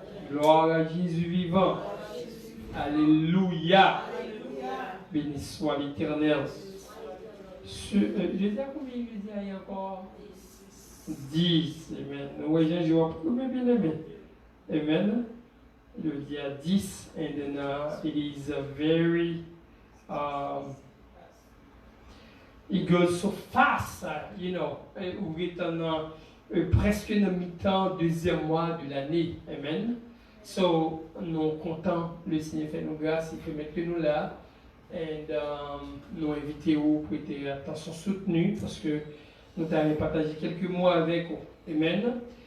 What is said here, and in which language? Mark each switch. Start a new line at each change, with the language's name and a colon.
French: Gloire à Jésus vivant. Alléluia. Béni soit l'Éternel. Je dis à combien il dit il y a encore 10. Amen. Nous voyons, je vois combien bien aimé. Amen. Le dit à 10.
English: And then it is a very it goes so fast, you know.
French: Où est presque dans le mi-temps, deuxième mois de l'année. Amen. So, nous comptons le Seigneur fait nous grâce, il fait mettre nous là. Et nous invitons pour prêter attention soutenue, parce que nous avons partagé quelques mots avec vous. Amen.